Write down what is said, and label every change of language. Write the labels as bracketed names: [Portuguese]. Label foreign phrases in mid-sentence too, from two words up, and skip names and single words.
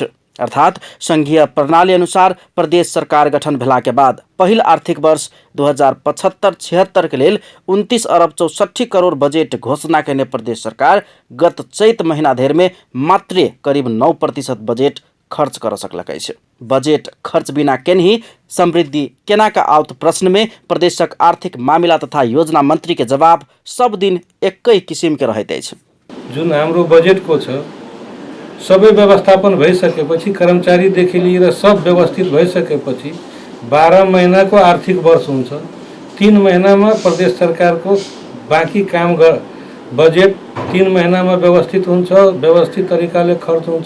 [Maithili] अर्थात संघीय प्रणाली अनुसार प्रदेश सरकार गठन भेला के बाद पहिल आर्थिक वर्ष 2075-76 के लेल 29 अरब 64 करोड़ बजेट घोषणा केने प्रदेश सरकार गत चैत महीना धरि में मात्र करीब 9% बजेट खर्च कर सकलक अछि। बजेट खर्च बिना केनही समृद्धि केना का आउत प्रश्न में प्रदेशक आर्थिक मामिला तथा योजना मंत्री के जवाब सब दिन एकै किसिम के रहैत अछि। [Nepali] जुन हाम्रो बजेट को छ सबै व्यवस्थापन भइसकेपछि कर्मचारीदेखि लिएर सब व्यवस्थित भइसकेपछि 12 महिनाको आर्थिक वर्ष हुन्छ। 3 महिनामा प्रदेश सरकारको बाँकी काम बजेट 3 महिनामा व्यवस्थित हुन्छ, व्यवस्थित तरिकाले खर्च हुन्छ।